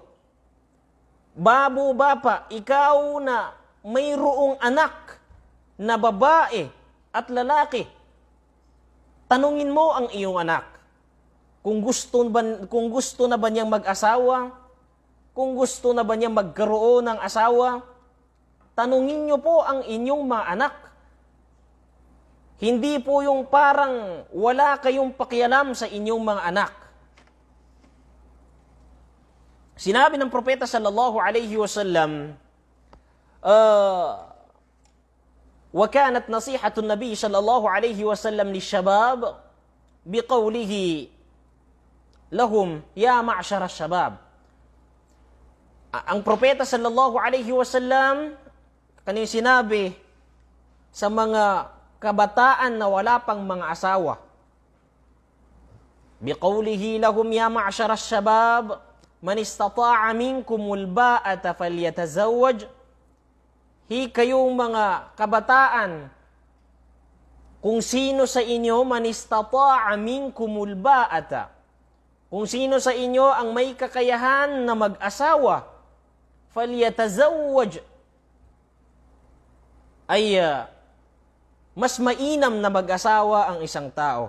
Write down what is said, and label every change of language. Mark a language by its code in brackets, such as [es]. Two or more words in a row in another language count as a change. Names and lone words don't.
[tl] Babo bapa, ikaw na mayroong anak na babae at lalaki, tanungin mo ang iyong anak kung gusto na ba niyang mag-asawa, kung gusto na ba niyang magkaroon ng asawa. Tanungin niyo po ang inyong mga anak. Hindi po yung parang wala kayong pakialam sa inyong mga anak. Sinabi ng propeta [ar] صلى الله عليه وسلم, وكانت نصيحة النبي صلى الله عليه وسلم للشباب بقوله لهم يا معشر الشباب. [tl] Ang propeta [ar] صلى الله عليه وسلم [tl] kaniyang sinabi sa mga kabataan na wala pang mga asawa, [ar] بقوله لهم يا معشر الشباب من استطاع منكم الباءة فليتزوج. [tl] Kayong mga kabataan, kung sino sa inyo [ar] من استطاع منكم الباءة, [tl] kung sino sa inyo ang may kakayahan na mag-asawa, falyatazawwaj, ay mas mainam na mag-asawa ang isang tao.